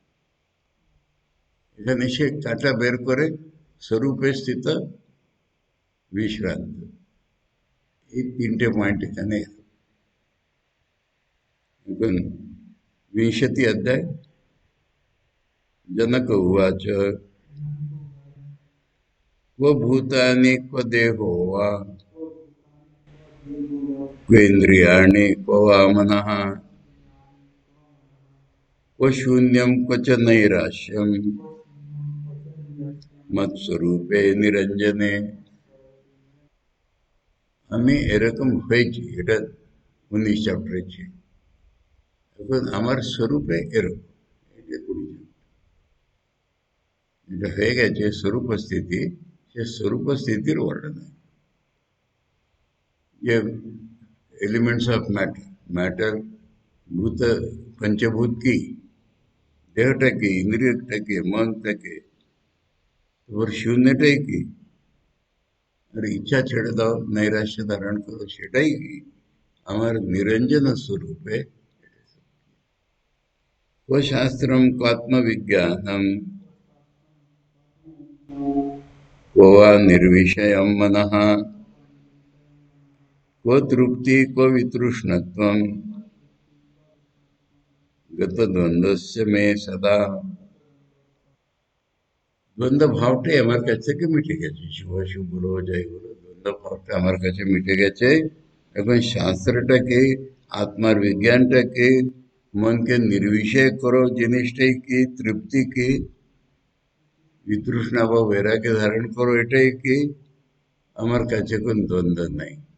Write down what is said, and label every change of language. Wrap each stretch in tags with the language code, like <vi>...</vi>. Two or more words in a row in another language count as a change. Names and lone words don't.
<bn>এখানে সে কাটা বের করে স্বরূপে স্থিত বিশ্রান্ত, এই তিনটে পয়েন্ট এখানে। এখন বিংশতি অধ্যায়</bn> <sa>जनक उवाच क्व भूतानि क्व देहो वा क्वेन्द्रियाणि क्व वा मनः क्व शून्यं क्व च नैराश्यं मत्स्वरूपे निरञ्जने।</sa> <bn>আমি এরকম হয়েছি, এটা 19 চ্যাপ্টারে। এখন আমার স্বরূপে এরকম, এটা 20 যেটা হয়ে গেছে স্বরূপ স্থিতি, সে স্বরূপ স্থিতির বর্ণনা। যে</bn> <en>elements of matter, matter</en> <bn>ভূত, পঞ্চভূত কি, দেহটা কি, ইন্দ্রিয়টা কি, মনটা কি, তারপর শূন্যটাই কি, আর ইচ্ছা ছেড়ে দাও, নৈরাশ্য ধারণ করো, সেটাই কি আমার নিরঞ্জন স্বরূপে।</bn> <sa>क्व शास्त्रम क्वात्मविज्ञानम क्व वा निर्विषयं मनः क्व तृप्ति क्व वितृष्णत्वं गतद्वन्द्वस्य मे सदा।</sa> <bn>দ্বন্দ্ব ভাবটাই আমার কাছ থেকে মিটে গেছে, শুভ শুভ বলো যাই বলো, দ্বন্দ্ব ভাবটা আমার কাছে মিটে গেছে। এখন শাস্ত্রটাকে, আত্মার বিজ্ঞানটাকে, মনকে নির্বিষয় করো জিনিসটাই কি, তৃপ্তি কি, বিতৃষ্ণা বা বৈরাগ্য ধারণ করো এটাই কি, আমার কাছে কোন দ্বন্দ্ব নাই।</bn>